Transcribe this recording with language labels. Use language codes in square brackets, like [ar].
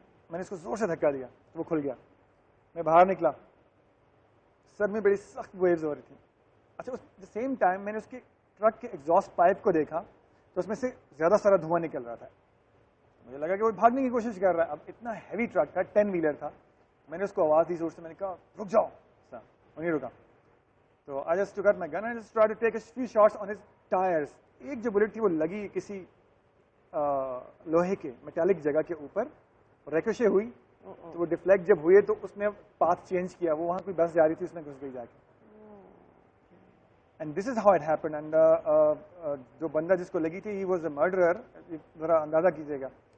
[ur] میں نے اس کو زور سے دھکا دیا تو وہ کھل گیا. میں باہر نکلا, سر میں بڑی سخت ویوز ہو رہی تھی. اچھا اس سیم ٹائم میں نے اس کے ٹرک کے ایگزاسٹ پائپ کو دیکھا تو اس میں سے زیادہ سارا دھواں نکل رہا تھا. مجھے لگا کہ وہ بھاگنے کی کوشش کر رہا ہے. اب اتنا ہیوی ٹرک تھا, 10 ویلر تھا. میں نے اس کو آواز دی زور سے, میں نے کہا رک جاؤ. وہ نہیں رکا. تو [en] I just took out my gun and just tried to take a few shots on his tires. [ur] ایک جو بلٹ تھی وہ لگی کسی لوہے کے میٹالک جگہ کے اوپر, ریکوشے ہوئی, تو وہ ڈیفلیکٹ جب ہوئے تو اس نے پاتھ چینج کیا. وہ وہاں کوئی بس جا رہی تھی, اس میں گھس گئی جا کے. [en] And this is how it happen. [ur] And جو بندہ جس کو لگی تھی, [en] He was a murderer. [ur] ذرا اندازہ کیجیے گا